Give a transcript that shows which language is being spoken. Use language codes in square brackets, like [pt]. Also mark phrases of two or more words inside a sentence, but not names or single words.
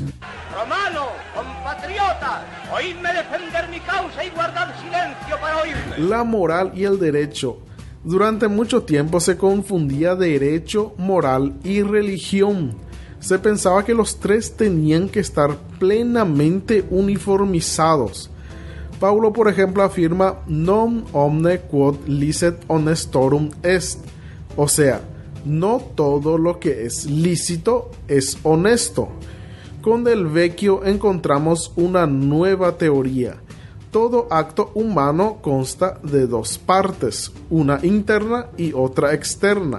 [es] Romano, compatriota, oídme defender mi causa y guardad silencio para oírme. La moral y el derecho. Durante mucho tiempo se confundía derecho, moral y religión. Se pensaba que los tres tenían que estar plenamente uniformizados. [la] Paulo, [es] por ejemplo, afirma [la] non omne quod licet honestorum est, [es] o sea, no todo lo que es lícito es honesto. Con Del Vecchio encontramos una nueva teoría. Todo acto humano consta de dos partes, una interna y otra externa.